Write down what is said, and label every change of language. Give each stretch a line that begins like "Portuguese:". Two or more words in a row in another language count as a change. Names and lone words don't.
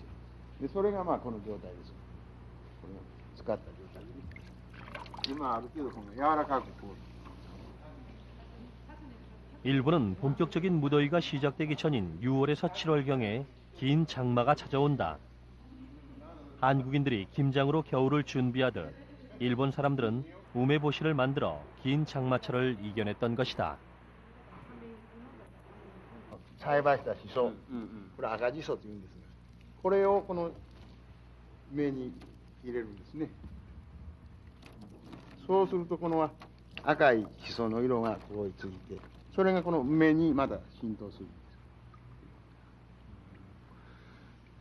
Japanese: でそれがこの状態です。これを使った状態ですね。
Korean: 일본은 본격적인 무더위가 시작되기 전인 6월에서 7월경에 긴 장마가 찾아온다. 한국인들이 김장으로 겨울을 준비하듯 일본 사람들은 우메보시를 만들어 긴 장마철을 이겨냈던 것이다.
Japanese: 栽培したシソ、これ赤シソというんですが、これをこの芽に入れるんですね。そうするとこの赤いシソの色がこうついて、それがこの梅にまだ浸透するんです。